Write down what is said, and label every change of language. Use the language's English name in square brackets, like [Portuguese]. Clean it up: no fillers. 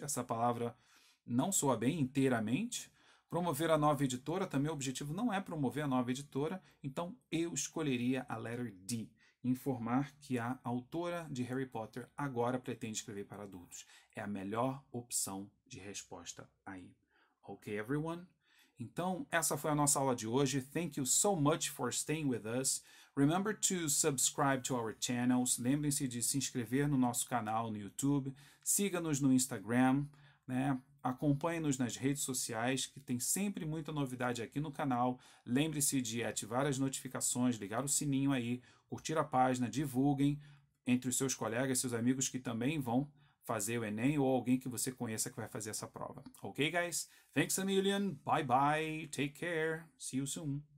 [Portuguese] Essa palavra não soa bem, inteiramente. Promover a nova editora, também o objetivo não é promover a nova editora, então eu escolheria a letra D. Informar que a autora de Harry Potter agora pretende escrever para adultos. É a melhor opção de resposta aí. [English] Ok, everyone? [Portuguese] Então, essa foi a nossa aula de hoje. [English] Thank you so much for staying with us. Remember to subscribe to our channels. [Portuguese] Lembrem-se de se inscrever no nosso canal no YouTube. Siga-nos no Instagram, né? Acompanhe-nos nas redes sociais, que tem sempre muita novidade aqui no canal. Lembre-se de ativar as notificações, ligar o sininho aí, curtir a página, divulguem entre os seus colegas, seus amigos que também vão fazer o Enem ou alguém que você conheça que vai fazer essa prova. [English] Ok, guys? Thanks a million. Bye bye. Take care. See you soon.